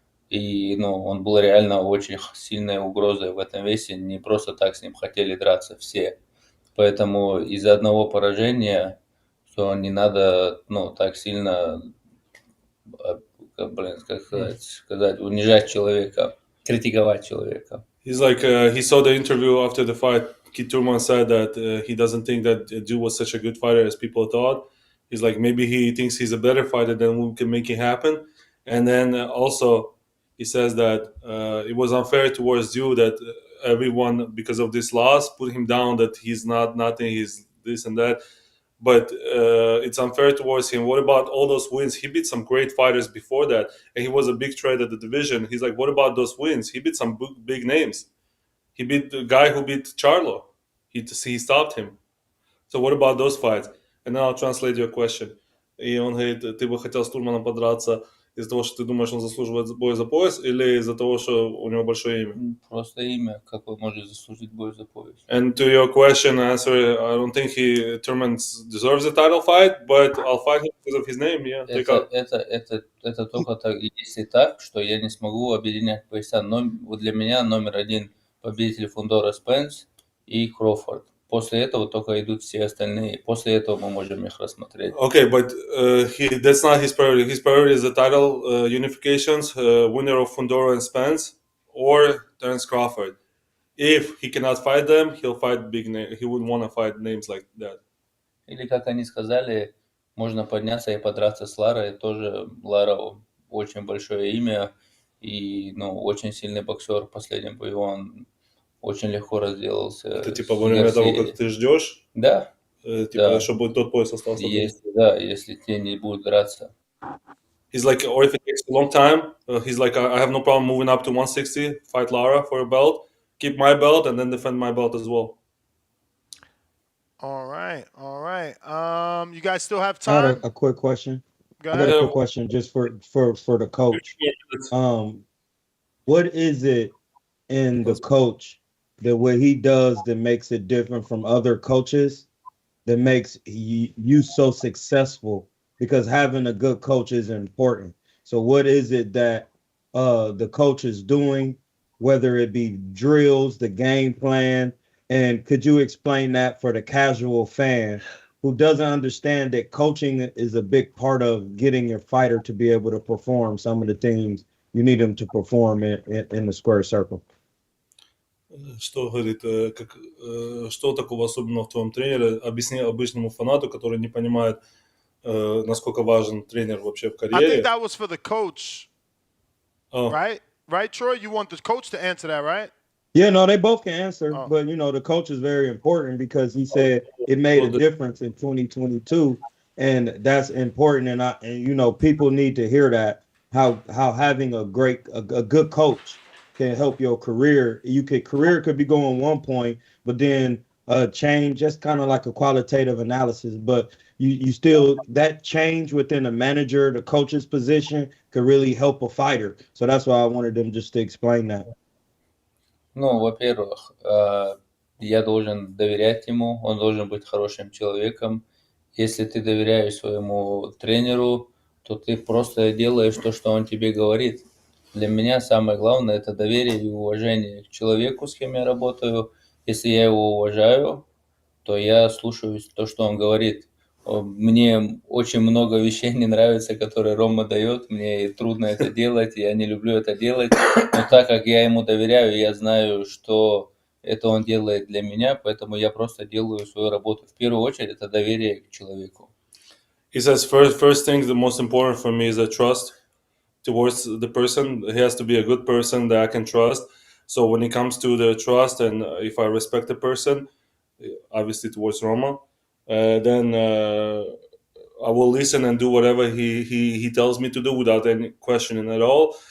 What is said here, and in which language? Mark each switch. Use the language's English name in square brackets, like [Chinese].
[Russian] И он был реально очень сильной угрозой в этом весе. Не просто так с ним хотели драться все. Поэтому из-за одного поражения, что не надо так сильно, как сказать, унижать человека, критиковать человека. [English] He's like, he saw the interview after the fight. Keith Thurman said that he doesn't think that Tszyu was such a good fighter as people thought. He's like, maybe he thinks he's a better fighter than we can make it happen. And then also he says that it was unfair towards Tszyu that everyone, because of this loss, put him down, that he's not nothing, he's this and that. But it's unfair towards him. What about all those wins? He beat some great fighters before that, and he was a big threat at the division. He's like, what about those wins? He beat some big names. He beat the guy who beat Charlo. He stopped him. So what about those fights? And then I'll translate your question. [Russian] и он говорит, ты бы хотел с Турманом подраться из-за того, что ты думаешь, он заслуживает бой за пояс, или из-за того, что у него большое имя? Просто имя, как он может заслужить бой за пояс. [English] And to your question, answer, I don't think Turman deserves a title fight, but I'll fight him because of his name, yeah. [Russian] Это только так, если так, что я не смогу объединять пояса. Но вот для меня номер один победитель Фундора Спенс и Кроуфорд. После этого только идут все остальные. После этого мы можем их рассмотреть. [English] Okay, but that's not his priority. His priority is the title unifications, winner of Fundora and Spence, or Terence Crawford. If he cannot fight them, he'll fight big name. He wouldn't want to fight names like that. [Russian] Или, как они сказали, можно подняться и подраться с Ларой. Тоже Лара очень большое имя и очень сильный боксер. В последнем бою он очень легко разделался. Это типа во время того, как ты ждешь? Да. Типа, чтобы тот пояс остался. Если те не будут драться. [English] He's like, or if it takes a long time, he's like, I have no problem moving up to 160, fight Lara for a belt, keep my belt, and then defend my belt as well. All right, all right. You guys still have I time? got a quick question. Go I got ahead. a quick question just for the coach. What is it in the coach that what he does that makes it different from other coaches that makes you so successful? Because having a good coach is important. So what is it that the coach is doing, whether it be drills, the game plan, and could you explain that for the casual fan who doesn't understand that coaching is a big part of getting your fighter to be able to perform some of the things you need them to perform in the square circle? Что, говорит, что такого особенного в твоем тренере? Объясни обычному фанату, который не понимает, насколько важен тренер вообще в карьере. I think that was for the coach, right? Right, Troy? You want the coach to answer that, right? Yeah, no, they both can answer, but the coach is very important because he said it made a difference in 2022, and that's important. And people need to hear that how having a good coach can help your career. Career could be going one point, but then change. That's kind of like a qualitative analysis, but you still that change within a manager, the coach's position could really help a fighter. So that's why I wanted them just to explain that. [Russian] Во-первых, я должен доверять ему, он должен быть хорошим человеком. Если ты доверяешь своему тренеру, то ты просто делаешь то, что он тебе говорит. Для меня самое главное – это доверие и уважение к человеку, с кем я работаю. Если я его уважаю, то я слушаюсь то, что он говорит. Мне очень много вещей не нравится, которые Рома дает. Мне трудно это делать, я не люблю это делать. Но так как я ему доверяю, я знаю, что это он делает для меня, поэтому я просто делаю свою работу. В первую очередь, это доверие к человеку. [English] He says, first thing, the most important for me is a trust towards the person. He has to be a good person that I can trust. So when it comes to the trust and if I respect the person, obviously towards Roma, then I will listen and do whatever he tells me to do without any questioning at all.